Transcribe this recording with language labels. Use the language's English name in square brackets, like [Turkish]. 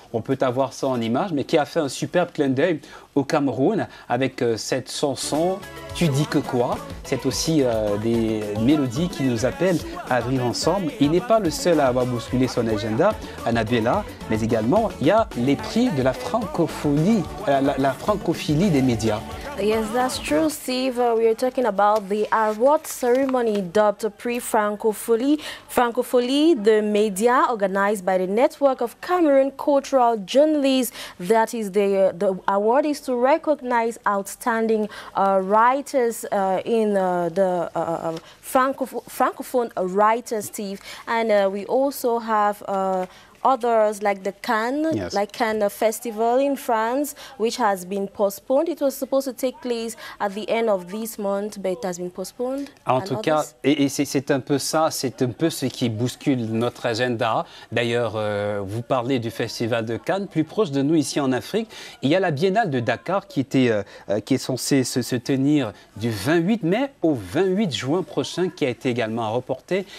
[French] On peut avoir ça en image, mais qui a fait un superbe clin d'œil au Cameroun avec cette chanson « Tu dis que quoi ?» C'est aussi des mélodies qui nous appellent à vivre ensemble. Il n'est pas le seul à avoir bousculé son agenda, Annabella, mais également il y a les prix de la francophonie, la francophilie des médias. [English] Yes, that's true, Steve. We are talking about the award ceremony dubbed Pre-Francophonie. Francophonie, the media organized by the Network of Cameroon Cultural Journalists. That is the award is to recognize outstanding writers in the Francophone writers, Steve. And we also have others like the Cannes, yes, like Cannes Festival in France, which has been postponed. It was supposed to take place at the end of this month, but it has been postponed. [French] En tout cas, et c'est un peu ça, c'est un peu ce qui bouscule notre agenda. D'ailleurs, vous parlez du Festival de Cannes, plus proche de nous ici en Afrique. Il y a la Biennale de Dakar qui est censée se tenir du 28 mai au 28 juin prochain, qui a été également reportée.